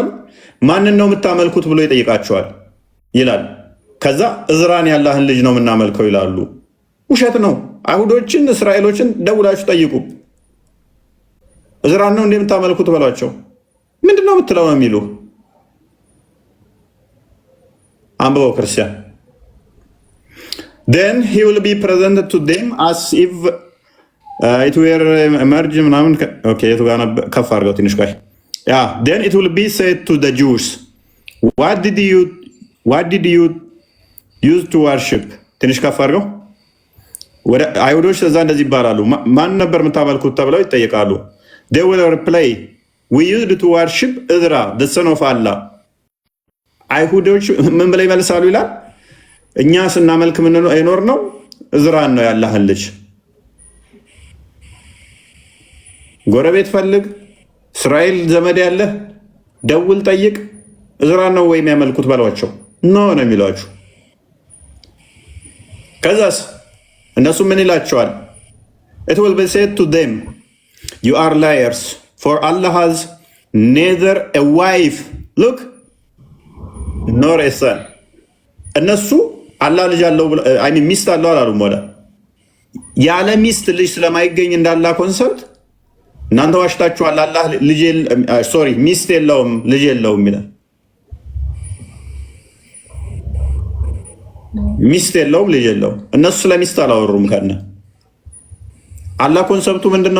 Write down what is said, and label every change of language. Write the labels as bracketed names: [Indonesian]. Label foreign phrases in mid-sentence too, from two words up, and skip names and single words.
[Amharic] ማንን ነው የምታመልኩት ብሎ ይጠይቃቸዋል ይላል። ከዛ እዝራን ያላህን ልጅ ነው የምናመልከው ይላሉ። ውሸት ነው። አይሁዶችን እስራኤሎችን ደውላችሁ ጠይቁ። እዝራን ነው እንደምታመልኩት በሏቸው። ምንድን ነው የምትለው ነው የሚሉ። አንብበው ክርስቲያን። [English] then he will be presented to them as if it were emerge [Amharic] ምናምን ኦኬ የቱ ጋር ነበር? ከፍ አድርገው ትንሽ ቆይ። [English] then it will be said to the Jews what did you use to worship? [Amharic] ትንሽ ከፍ አድርገው። ወደ አይሁዶች እዛ እንደዚህ ይባላሉ። ማን ነበር የምታመልኩት ተብለው ይጠየቃሉ። [English] they will reply we used to worship Ezra the son of Allah። [Amharic] አይሁዶች ምን ብለው ይመልሳሉ ይላል? እኛ ስናመልክ ምን ነው አይኖር ነው እዝራን ነው ያላህን ልጅ። ጎረቤት ፈልግ፣ እስራኤል ዘመድ ያለ ደውል ጠይቅ፣ እዝራን ነው ወይ የሚያመልኩት በሏቸው። ኖ ነው የሚሏችሁ። ከዛስ እነሱ ምን ይላቸዋል? [English] it will be said to them you are liars for Allah has neither a wife look nor a son። [Amharic] እነሱ አላህ ልጅ አለው ሚስት አለው አላሉም። ወደ ያለ ሚስት ልጅ ስለማይገኝ እንዳላ ኮንሰፕት እናንተ ዋሽታችኋል። አላህ ልጅ ሚስት የለውም ልጅ የለውም ይላል። ሚስት የለውም ልጅ የለውም። እነሱ ስለሚስት አላወሩም። ከነ አላህ ኮንሰፕቱ ምንድነው?